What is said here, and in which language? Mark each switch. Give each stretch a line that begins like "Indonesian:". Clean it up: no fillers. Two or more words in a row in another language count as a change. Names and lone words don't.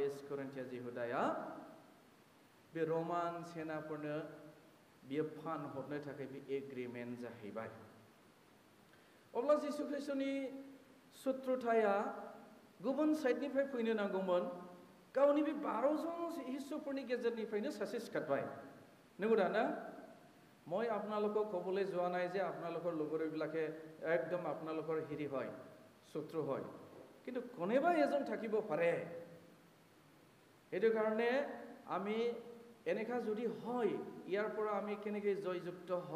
Bodo: इस्करिन्थिया जिहुदाया बे रमान सेनाफोरनो बियो फानहरनो थाखाय बे एग्रिमेन्ट जाहैबाय। अब्ला जिसु ख्रिस्टनि शत्रुताया गुबुन साइडनिफ्राय फैनो नांगौमोन। गावनि बे 12 जन शिष्यफोरनि गेजेरनिफ्रायनो सासे सिखारबाय। नंगौदा ना?
Assamese: মই আপোনালোকক ক'বলৈ যোৱা নাই যে আপোনালোকৰ লগৰীবিলাকে একদম আপোনালোকৰ হেৰি হয়, শত্ৰু হয়, কিন্তু কোনোবা এজন থাকিব পাৰে। সেইটো কাৰণে আমি এনেকা যদি হয়, ইয়াৰ পৰা আমি কেনেকৈ জয়যুক্ত হ'ব?